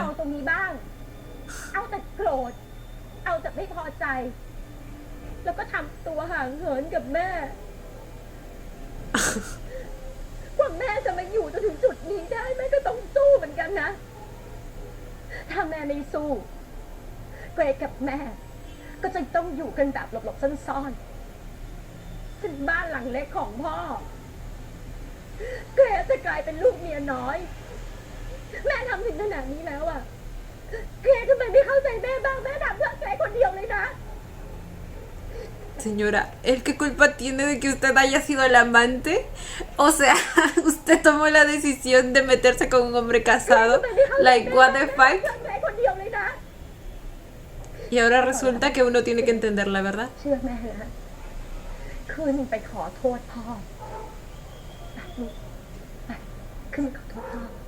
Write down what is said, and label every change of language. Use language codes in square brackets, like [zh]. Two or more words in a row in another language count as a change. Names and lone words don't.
[th] ตรงนี้บ้าง เอาแต่โกรธ เอาแต่ไม่พอใจ แล้วก็ทำตัวห่างเหินกับแม่ กว่าแม่จะมาอยู่จนถึงจุดนี้ได้แม่ก็ต้องสู้เหมือนกันนะ ถ้าแม่ไม่สู้ เกรดกับแม่ ก็จะต้องอยู่กันแบบหลบๆซ่อนๆเป็นบ้านหลังเล็กของพ่อ เกรดจะกลายเป็นลูกเมียน้อย แม่ทำถึงขนาดนี้แล้วอะเกรดทำไมไม่เข้าใจแม่บ้างแม่ทำเพื่อเกรดคนเดียวเลยนะ [es] Señora, ¿el qué culpa tiene de que usted haya sido el amante? O sea, usted tomó la decisión de meterse con un hombre casado. [en] Like, what the fuck? [es] Y ahora resulta que uno tiene que entenderla, ¿verdad? [th] เชื่อแม่นะขึ้นไปขอโทษพ่อไปลูกไปขึ้นไปขอโทษพ่อ